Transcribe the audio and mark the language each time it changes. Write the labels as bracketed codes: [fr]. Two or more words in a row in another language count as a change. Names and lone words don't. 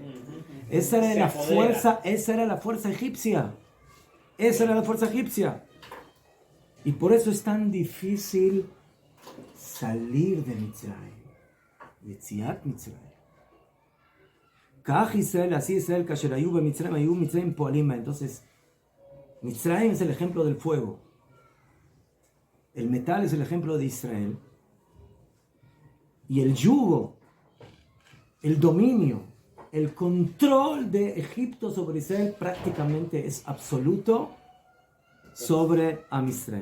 [es] Esa era la fuerza egipcia. Esa era la fuerza egipcia. Y por eso es tan difícil salir de Mitzrayim. [he] יציאת מצרים. כך ישראל, [es] así Israel, [he] כאשר היו במצרים, היו מצרים פועלים. [es] Entonces, Mitzrayim es el ejemplo del fuego. El metal es el ejemplo de Israel. Y el yugo, el dominio, el control de Egipto sobre Israel prácticamente es absoluto sobre Am Israel.